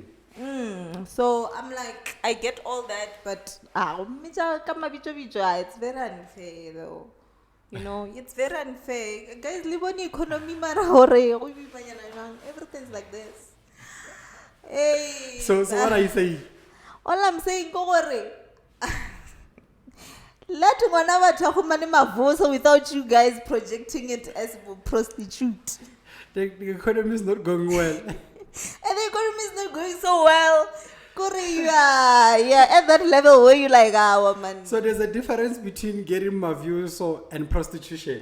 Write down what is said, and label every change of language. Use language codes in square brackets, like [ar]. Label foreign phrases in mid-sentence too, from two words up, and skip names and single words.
[en] So I'm like, I get all that, but it's very unfair though. It's very unfair. Guys, live on economy, everything's like this. Hey. So what are you saying? All I'm saying, let [tn] ngwana batho go mane mavoso [en] without you guys projecting it as a prostitute. The economy is not going well. And the economy is not going so well. Yeah, at that level where you like, man. So there's a difference between getting mavioso and prostitution.